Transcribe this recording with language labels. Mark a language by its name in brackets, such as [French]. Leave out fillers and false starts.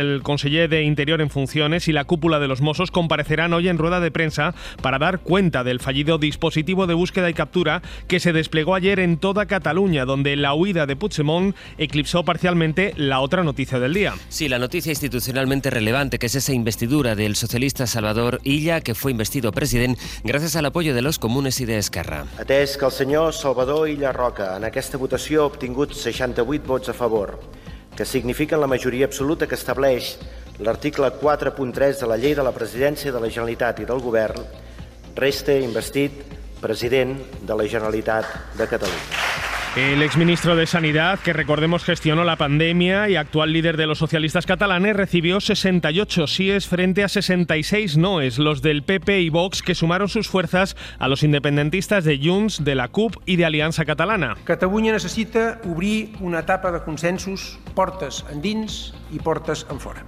[Spanish] El conseller de Interior en funciones y la cúpula de los Mossos comparecerán hoy en rueda de prensa para dar cuenta del fallido dispositivo de búsqueda y captura que se desplegó ayer en toda Cataluña, donde la huida de Puigdemont eclipsó parcialmente la otra noticia del día. Sí, la noticia institucionalmente relevante, que es esa investidura del socialista Salvador Illa, que fue investido presidente gracias al apoyo de los comunes y de Esquerra. [Catalan] Atès que el senyor Salvador Illa Roca en aquesta votació ha obtingut 68 vots a favor, que signifiquen la majoria absoluta que estableix l'article 4.3 de la llei de la presidència de la Generalitat i del govern, resta investit president de la Generalitat de Catalunya. [Spanish] El exministro de Sanidad, que recordemos gestionó la pandemia y actual líder de los socialistas catalanes, recibió 68 síes frente a 66 noes, los del PP y Vox, que sumaron sus fuerzas a los independentistas de Junts, de la CUP y de Aliança Catalana. [Catalan] Catalunya necessita obrir una etapa de consensos, portes endins y portes enfora.